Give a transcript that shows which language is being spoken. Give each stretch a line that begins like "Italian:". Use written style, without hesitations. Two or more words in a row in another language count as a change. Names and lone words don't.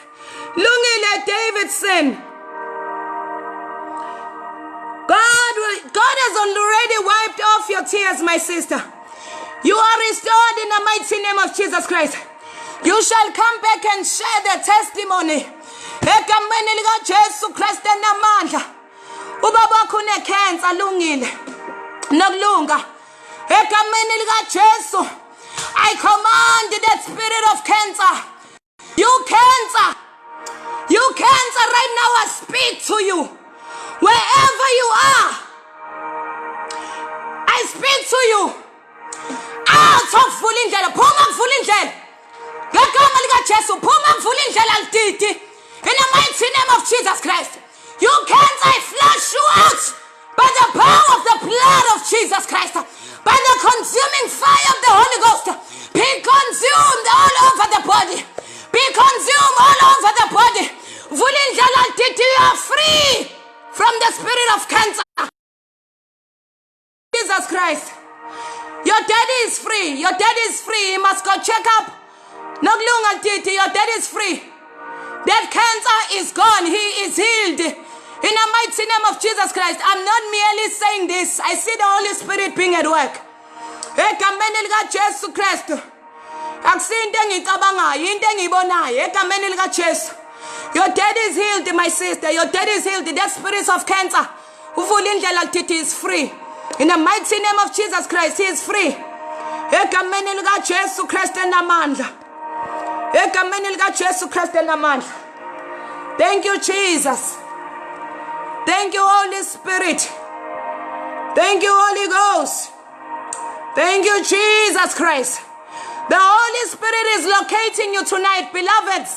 English: Lungile Davidson. God has already wiped off your tears, my sister. You are restored in the mighty name of Jesus Christ. You shall come back and share the testimony.
Zulu: Egameni lika Jesu Christ namandla. Ubaba wakho une-cancer lungile. Nokulunga. Egameni lika Jesu.
English: I command that spirit of cancer. You cancer right now, I speak to you. Wherever you are, I speak to you. Out of Vulindlela, Puma Vulindlela.
Zulu: Gagama lika Jesu, Puma Vulindlela Altiti.
English: In the mighty name of Jesus Christ. You cancer, I flush you out by the power of the blood of Jesus Christ. By the consuming fire of the Holy Ghost. Be consumed all over the body. Be consumed all over the body. Vulindlela Altiti, you are free from the spirit of cancer. Jesus Christ. Your daddy is free. Your daddy is free. He must go check up. Nokulunga Titi, your daddy is free. That cancer is gone. He is healed. In the mighty name of Jesus Christ. I'm not merely saying this. I see the Holy Spirit being at work.
Zulu: Egameni lika Jesu Christ. Akusiyo into engicabangayo, into engiyibonayo. Egameni lika Jesu.
English: Your daddy is healed, my sister. Your daddy is healed. That spirit of cancer. Uvulindlela Titi is free. In the mighty name of Jesus Christ, he is free.
Zulu: Egameni lika Jesu Christ namandla. Egameni lika Jesu Christ namandla.
English: Thank you, Jesus. Thank you, Holy Spirit. Thank you, Holy Ghost. Thank you, Jesus Christ. The Holy Spirit is locating you tonight, beloveds.